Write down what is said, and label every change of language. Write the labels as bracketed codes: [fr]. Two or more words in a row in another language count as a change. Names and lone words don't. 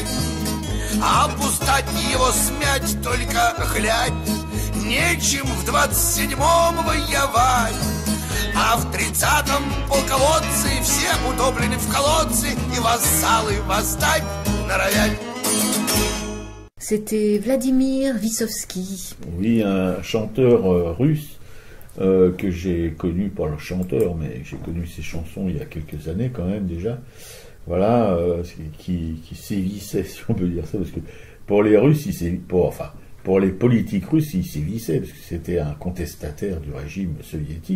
[ru] А пустать его смять, только глядь, нечем в 27-м воевать. А в 30-м полководцы все утоплены в колодцы, и вассалы восстать норовят. [fr] C'était Vladimir Vysotsky. Oui, un chanteur russe que j'ai connu, pas le chanteur, mais j'ai connu ses chansons il y a quelques années quand même déjà. Voilà, qui sévissait, si on peut dire ça, parce que pour les Russes, pour les politiques russes, il sévissait, parce que c'était un contestataire du régime soviétique.